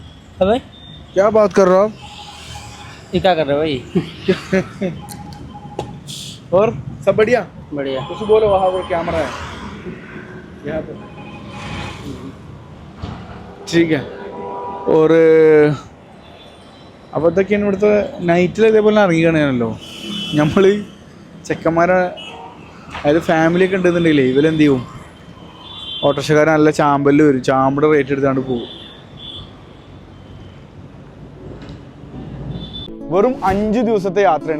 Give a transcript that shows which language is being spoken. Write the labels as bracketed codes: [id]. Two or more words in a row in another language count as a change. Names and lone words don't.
[hi] भाई क्या बात कर रहे हो आप? ये क्या कर रहे हो भाई? और सब बढ़िया? बढ़िया. कुछ बोलो, वहाँ पर कैमरा है यहाँ पर. ठीक है. [ml] और അപ്പോൾ ഇതൊക്കെയാണ് ഇവിടുത്തെ നൈറ്റിൽ ഇതേപോലെ ഇറങ്ങിക്കണല്ലോ നമ്മൾ. ചെക്കന്മാരെ അതായത് ഫാമിലിയൊക്കെ ഉണ്ടെന്നുണ്ടെങ്കിലേ ഇവരെന്ത് ചെയ്യും, ഓട്ടോറിക്ഷക്കാരൻ നല്ല ചാമ്പലിൽ വരും, ചാമ്പയുടെ റേറ്റ് എടുത്താണ്ട് പോകും. വെറും 5 ദിവസത്തെ യാത്രയാണ്.